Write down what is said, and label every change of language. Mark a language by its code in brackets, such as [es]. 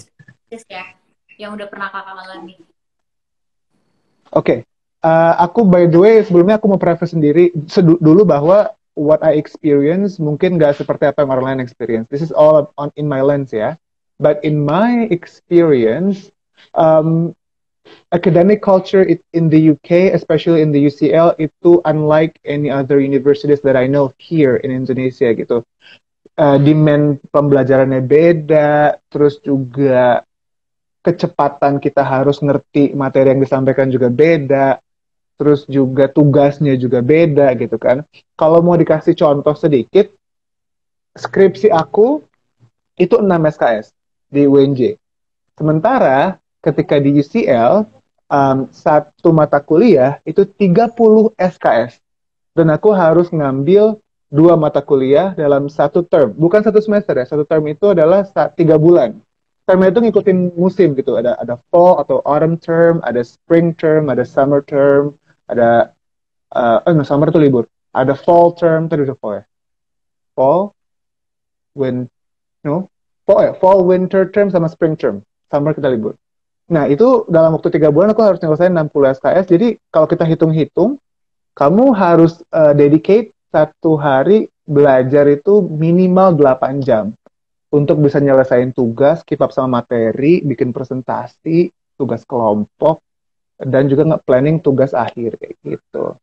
[id] experience ya, yang udah pernah Kakak alami. Oke. Aku by the way sebelumnya aku mau preface sendiri dulu bahwa what I experience mungkin nggak seperti apa yang orang lain experience. [en] This is all in my lens ya. But in my experience, um, academic culture in the UK, especially in the UCL, itu unlike any other universities that I know here in Indonesia gitu. [id] Demand pembelajarannya beda, terus juga kecepatan kita harus ngerti materi yang disampaikan juga beda, terus juga tugasnya juga beda gitu kan. Kalau mau dikasih contoh sedikit, skripsi aku itu 6 SKS di UNJ. Sementara ketika di UCL, satu mata kuliah itu 30 SKS. Dan aku harus ngambil 2 mata kuliah dalam satu term. Bukan satu semester ya, satu term itu adalah 3 bulan. Termnya itu ngikutin musim gitu. Ada fall atau autumn term, ada spring term, ada summer term, ada no, summer itu libur. Ada fall term, tadi udah fall ya. Fall, no, fall, winter term sama spring term. Summer kita libur. Nah, itu dalam waktu 3 bulan aku harus nyelesain 60 SKS. Jadi kalau kita hitung-hitung, kamu harus dedicate 1 hari belajar itu minimal 8 jam untuk bisa nyelesain tugas, keep up sama materi, bikin presentasi, tugas kelompok, dan juga nge-planning tugas akhir kayak gitu.